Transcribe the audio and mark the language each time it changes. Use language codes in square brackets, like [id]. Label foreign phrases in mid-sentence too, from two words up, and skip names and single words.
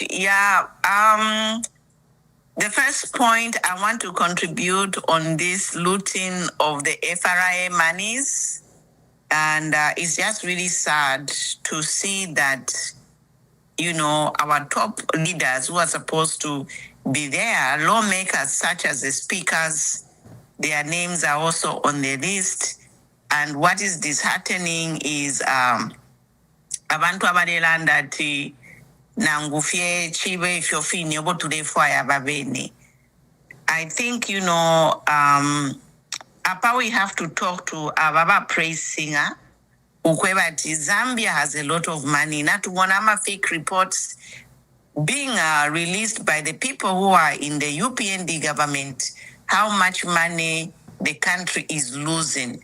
[en] Yeah, the first point I want to contribute on this looting of the FRA monies, and it's just really sad to see that, you know, our top leaders who are supposed to be there, lawmakers such as the speakers, their names are also on the list. And what is disheartening is [bem] abantu abalela ndati nangufye chibe ifyofini obo tulefwaya babene. [en] I think, you know, apa we have to talk to Ababa praise singer ukwebati Zambia has a lot of money. Not one ama fake reports being released by the people who are in the UPND government, how much money the country is losing.